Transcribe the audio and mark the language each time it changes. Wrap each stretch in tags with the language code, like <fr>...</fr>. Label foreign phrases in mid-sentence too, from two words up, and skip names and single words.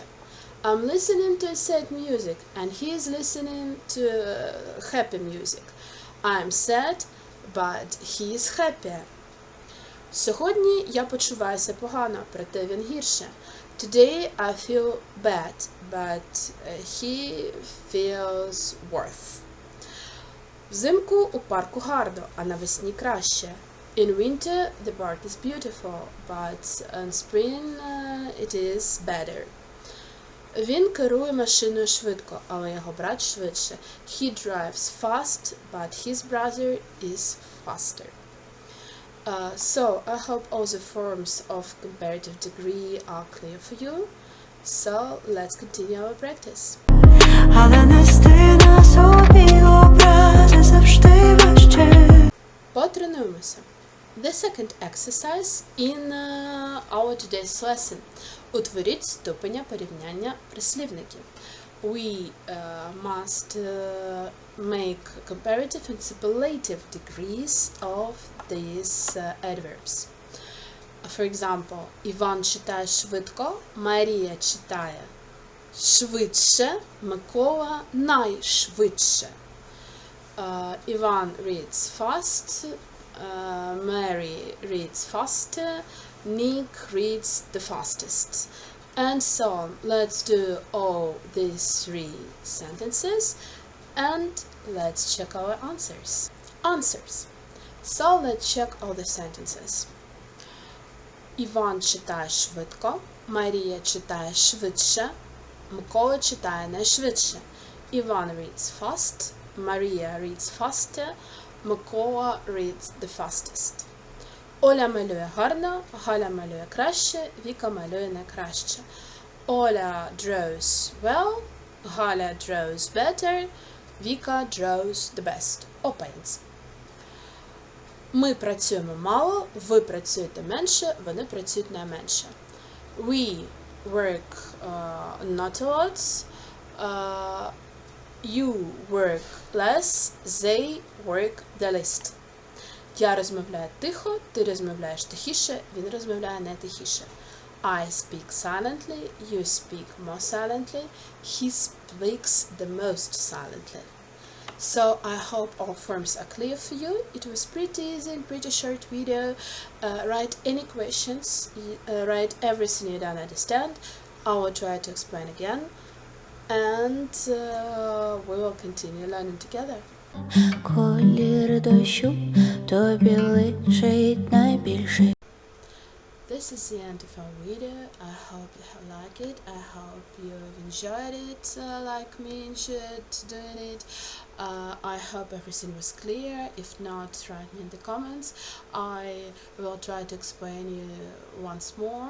<en>I'm listening to sad music, and he is listening to happy music. I'm sad, but he is happier.</en> <uk>Сьогодні я почуваюся погано, проте він гірше.</uk> <en>Today I feel bad, but he feels worse.</en> <uk>Взимку у парку гарно, а навесні краще.</uk> <en>In winter the park is beautiful, but in spring it is better.</en> <uk>Він керує машиною швидко, але його брат швидше.</uk> <en>He drives fast, but his brother is faster. So, I hope all the forms of comparative degree are clear for you. So, let's continue our practice.</en> <uk>Потренуємося.</uk> <en>The second exercise in our today's lesson.</en> <uk>Утворіть ступеня порівняння прислівників.</uk> <en>We must make comparative and superlative degrees of these adverbs. For example,</en> <uk>Іван читає швидко, Марія читає швидше, Микола найшвидше.</uk> <en>Іван reads fast, Mary reads faster, Nick reads the fastest. And so on. Let's do all these three sentences and let's check our answers. Answers. So let's check all the sentences.</en> <uk>Іван читає швидко, Марія читає швидше, Микола читає найшвидше.</uk> <en>Іван reads fast, Maria reads faster, Микола reads the fastest.</en> <uk>Оля малює гарно, Галя малює краще, Віка малює найкраще.</uk> <en>Оля draws well, Галя draws better, Віка draws the best, or paints.</en> <uk>Ми працюємо мало, ви працюєте менше, вони працюють найменше.</uk> <en>We work not a lot, you work less, they work the least.</en> <uk>Я розмовляю тихо, ти розмовляєш тихіше, він розмовляє не тихіше.</uk> <en>I speak silently, you speak more silently, he speaks the most silently. So I hope all forms are clear for you. It was pretty easy and pretty short video. Write any questions, write everything you don't understand. I will try to explain again. And we will continue learning together.</en> <uk>Колір дощу тобі личить найбільше.</uk> <en>This is the end of our video. I hope you have liked it. I hope you have enjoyed it like me enjoyed doing it. I hope everything was clear. If not, write me in the comments. I will try to explain you once more.</en>